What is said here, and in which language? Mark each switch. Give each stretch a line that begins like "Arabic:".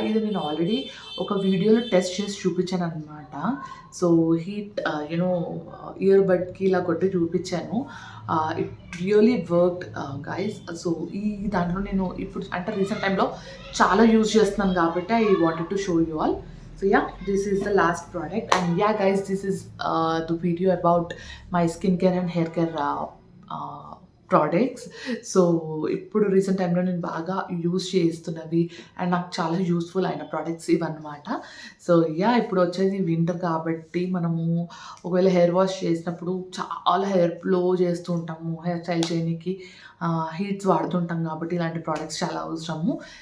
Telugu: ఇది నేను ఆల్రెడీ ఒక వీడియోలో టెస్ట్ చేసి చూపించాను అనమాట. సో, హీట్ ఇయర్ బడ్కి ఇలా కొట్టి చూపించాను.
English: It really worked guys.
Telugu: So, ఈ దాంట్లో నేను ఇప్పుడు అంటే రీసెంట్ టైంలో చాలా యూజ్ చేస్తున్నాను కాబట్టి
English: I wanted to show you all. So this is the last product. And guys, this is the video about my skincare and hair care products.
Telugu: So, ఇప్పుడు రీసెంట్ టైంలో నేను బాగా యూజ్ చేస్తున్నవి అండ్ నాకు చాలా యూస్ఫుల్ అయిన products ఇవన్నమాట. So, ఇప్పుడు వచ్చేది వింటర్ కాబట్టి మనము ఒకవేళ హెయిర్ వాష్ చేసినప్పుడు చాలా హెయిర్ ఫ్లో చేస్తూ ఉంటాము. హెయిర్ స్టైల్ చేయడానికి హీట్స్ వాడుతుంటాం కాబట్టి ఇలాంటి ప్రోడక్ట్స్ చాలా అవసరము.